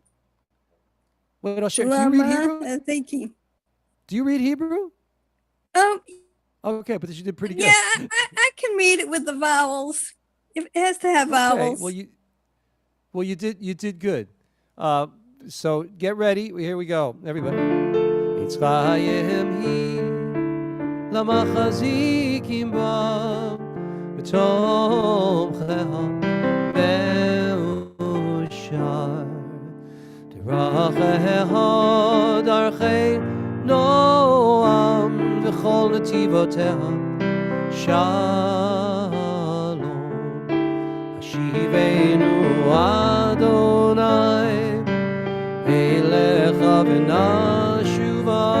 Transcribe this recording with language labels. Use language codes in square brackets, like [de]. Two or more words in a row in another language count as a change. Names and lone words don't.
[en] Wait, I'll share. Do you read Hebrew? Do you read Hebrew? Okay, but you did pretty good. Yeah, I can read it with the vowels. It has to have vowels. Well, you did good. So get ready. Here we go, everybody. [he] עץ חיים היא למחזיקים בה ותומכיה מאושר דרכיה דרכי נעם וכל נתיבותיה שלום השיבנו ה' אליך ונשובה